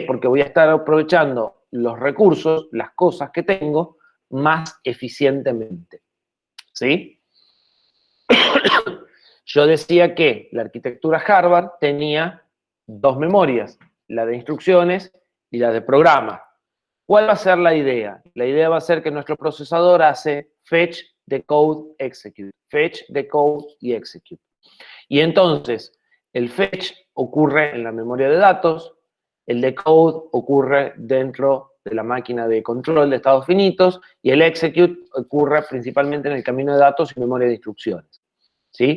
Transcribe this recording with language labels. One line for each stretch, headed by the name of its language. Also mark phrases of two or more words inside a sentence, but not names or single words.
Spanish: Porque voy a estar aprovechando los recursos, las cosas que tengo, más eficientemente, ¿sí? Yo decía que la arquitectura Harvard tenía 2 memorias, la de instrucciones y la de programa. ¿Cuál va a ser la idea? La idea va a ser que nuestro procesador hace
English: fetch, decode, execute. Fetch, decode y execute.
Spanish: Y entonces, el fetch ocurre en la memoria de datos, el decode ocurre dentro de la máquina de control de estados finitos y el execute ocurre principalmente en el camino de datos y memoria de instrucciones, ¿sí?